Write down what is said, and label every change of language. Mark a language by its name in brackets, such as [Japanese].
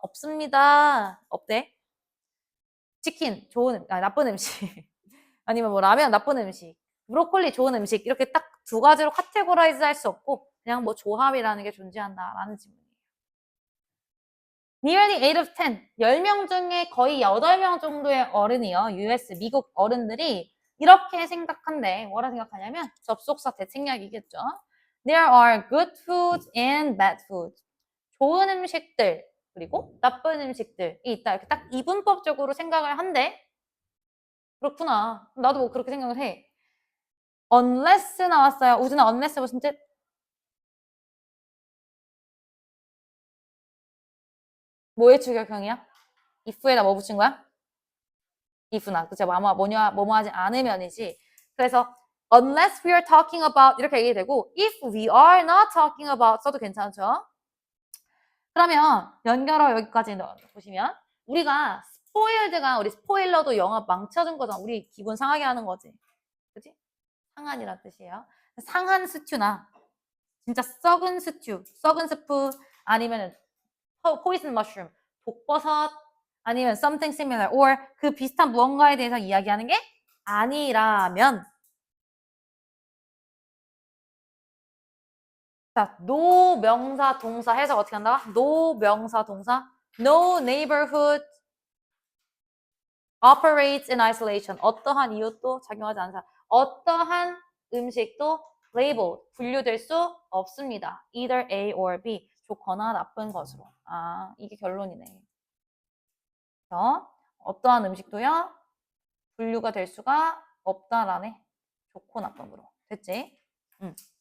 [Korean] 없습니다. 없대. 치킨 좋은 나쁜 음식 아니면 뭐 라면 나쁜 음식 브로콜리 좋은 음식 이렇게 딱 두 가지로 카테고라이즈 할 수 없고 그냥 뭐 조합이라는 게 존재한다라는 질문이에요. [English] Nearly 8 of 10, [Korean] 10명 중에 거의 8명 정도의 어른이요. US, 미국 어른들이 이렇게 생각한대. 뭐라 생각하냐면 접속사 대책략이겠죠. [English] There are good foods and bad foods. [Korean] 좋은 음식들 그리고 나쁜 음식들이 있다. 이렇게 딱 이분법적으로 생각을 한대. 그렇구나. 나도 뭐 그렇게 생각을 해. unless 나왔어요. 우진아, unless 무슨 뜻? 뭐의 추격형이야? if에다 뭐 붙인 거야? if나. 그치? 뭐뭐 하지 않으면이지. 그래서 [English] unless we are talking about [Korean] 이렇게 얘기되고 [English] if we are not talking about [Korean] 써도 괜찮죠? 그러면 연결어 여기까지 보시면 우리가 스포일드가 우리 스포일러도 영화 망쳐준 거잖아. 우리 기분 상하게 하는 거지. 그치? 상한이란 뜻이에요. 상한 스튜나 진짜 썩은 스튜, 썩은 스프 아니면 포이즌 머쉬룸, 독버섯 아니면 [English] something similar or [Korean] 그 비슷한 무언가에 대해서 이야기하는 게 아니라면 자, no 명사 동사 해석 어떻게 한다? [English] no [Korean] 명사 동사 [English] no neighborhood operates in isolation. [Korean] 어떠한 이웃도 작용하지 않는 사람. 어떠한 음식도 labeled, 분류될 수 없습니다. [English] either A or B. [Korean] 좋거나 나쁜 것으로. 아, 이게 결론이네. 그래서 어떠한 음식도요, 분류가 될 수가 없다라네. 좋고 나쁨으로. 됐지? 응.